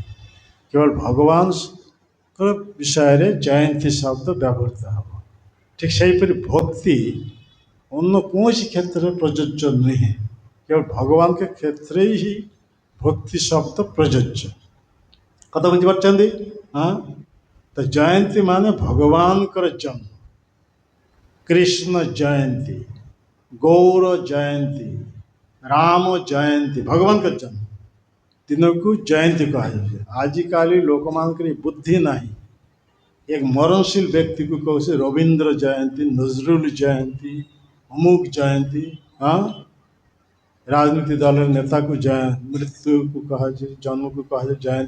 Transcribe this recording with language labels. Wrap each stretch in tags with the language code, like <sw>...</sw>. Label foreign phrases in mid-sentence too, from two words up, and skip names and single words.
<or>କେବଳ ଭଗବାନଙ୍କ ବିଷୟରେ ଜୟନ୍ତୀ ଶବ୍ଦ ବ୍ୟବହୃତ ହେବ। ଠିକ୍ ସେହିପରି ଭକ୍ତି ଅନ୍ୟ କୌଣସି କ୍ଷେତ୍ରରେ ପ୍ରଯୁଜ୍ୟ ନୁହେଁ, କେବଳ ଭଗବାନଙ୍କ କ୍ଷେତ୍ରରେ ହିଁ ଭକ୍ତି ଶବ୍ଦ ପ୍ରଯୁଜ୍ୟ। କଥା ବୁଝିପାରୁଛନ୍ତି? ତ ଜୟନ୍ତୀ ମାନେ ଭଗବାନଙ୍କର ଜନ୍ମ। କୃଷ୍ଣ ଜୟନ୍ତୀ, ଗୌର ଜୟନ୍ତୀ, ରାମ ଜୟନ୍ତୀ, ଭଗବାନଙ୍କ ଜନ୍ମ ଦିନକୁ ଜୟନ୍ତୀ କୁହାଯାଉଛି। ଆଜିକାଲି ଲୋକମାନଙ୍କର ବୁଦ୍ଧି ନାହିଁ। ଏକ ମରଣଶୀଳ ବ୍ୟକ୍ତିକୁ କହୁଛି ରବୀନ୍ଦ୍ର ଜୟନ୍ତୀ, ନଜରୁଲ ଜୟନ୍ତୀ, ଅମୁକ ଜୟନ୍ତୀ। ରାଜନୀତି ଦଳର ନେତାକୁ ମୃତ୍ୟୁକୁ କୁହାଯାଏ, ଜନ୍ମକୁ କୁହାଯାଏ ଜୟନ୍ତୀ।</or>